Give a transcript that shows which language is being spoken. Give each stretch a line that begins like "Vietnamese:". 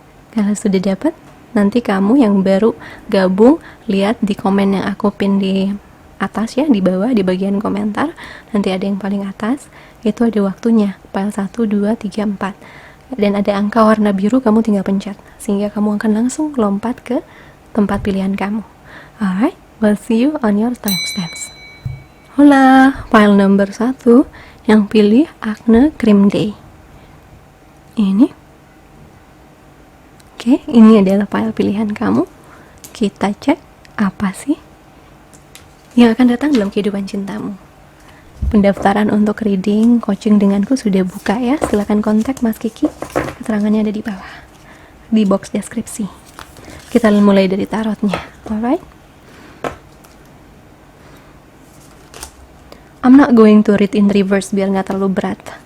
Indonesian: Kalau sudah dapat, nanti kamu yang baru gabung lihat di komen yang aku pin di atas ya, di bawah di bagian komentar. Nanti ada yang paling atas, itu ada waktunya, file 1, 2, 3, 4, dan ada angka warna biru, kamu tinggal pencet sehingga kamu akan langsung lompat ke tempat pilihan kamu.
English: Alright, we'll see you on your timestamps.
Indonesian: Hola,
English: file number
Indonesian: 1 yang pilih Acne Cream Day. Ini oke, ini adalah file pilihan kamu. Kita cek apa sih yang akan datang dalam kehidupan cintamu. Pendaftaran untuk reading coaching denganku sudah buka ya. Silakan kontak Mas Kiki. Keterangannya ada di bawah di box deskripsi. Kita mulai dari tarotnya.
English: Alright. I'm not going to read in reverse
Indonesian: biar nggak terlalu berat.